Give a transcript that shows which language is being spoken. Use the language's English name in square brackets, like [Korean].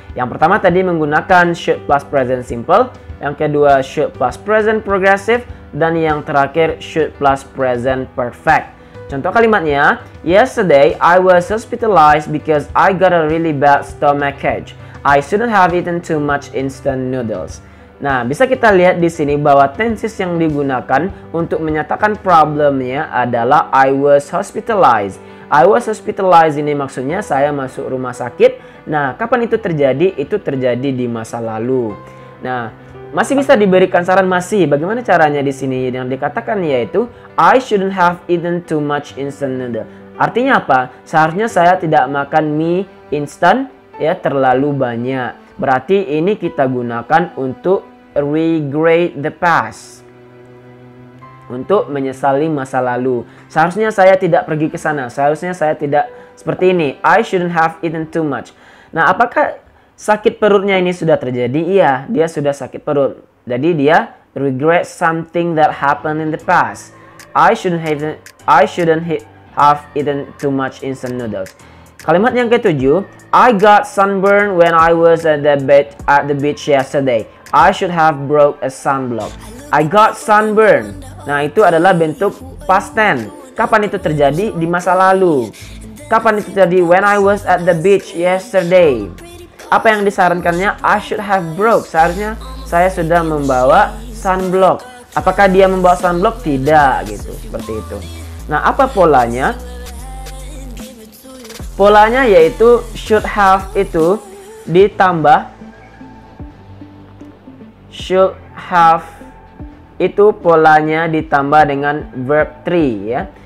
[Indonesian] Yang pertama tadi menggunakan should plus present simple, yang kedua should plus present progressive, dan yang terakhir should plus present perfect. Contoh kalimatnya, [English] yesterday I was hospitalized because I got a really bad stomachache. I shouldn't have eaten too much instant noodles. [Indonesian] Nah, bisa kita lihat di sini bahwa tenses yang digunakan untuk menyatakan problemnya adalah [English] I was hospitalized. I was hospitalized [Indonesian] ini maksudnya saya masuk rumah sakit. Nah, kapan itu terjadi? Itu terjadi di masa lalu. Nah, masih bisa diberikan saran masih. Bagaimana caranya di sini? Yang dikatakan yaitu [English] I shouldn't have eaten too much instant noodle. [Indonesian] Artinya apa? Seharusnya saya tidak makan mie instan ya terlalu banyak. Berarti ini kita gunakan untuk [English] regret the past. [Indonesian] Untuk menyesali masa lalu. Seharusnya saya tidak pergi ke sana. Seharusnya saya tidak seperti ini. [English] I shouldn't have eaten too much. [Indonesian] Nah, apakah sakit perutnya ini sudah terjadi? Iya, dia sudah sakit perut. Jadi dia [English] regret something that happened in the past. I shouldn't have eaten too much instant noodles. [Indonesian] Kalimat yang ketujuh, [English] I got sunburned when I was at the beach yesterday. I should have brought a sunblock. I got sunburned. [Indonesian] Nah, itu adalah bentuk past tense. Kapan itu terjadi? Di masa lalu. Kapan itu terjadi? [English] When I was at the beach yesterday. [Indonesian] Apa yang disarankannya? [English] I should have brought. [Indonesian] Seharusnya saya sudah membawa sunblock. Apakah dia membawa sunblock? Tidak, gitu. Seperti itu. Nah, apa polanya? Polanya yaitu should have itu ditambah should have itu polanya ditambah dengan verb 3 ya.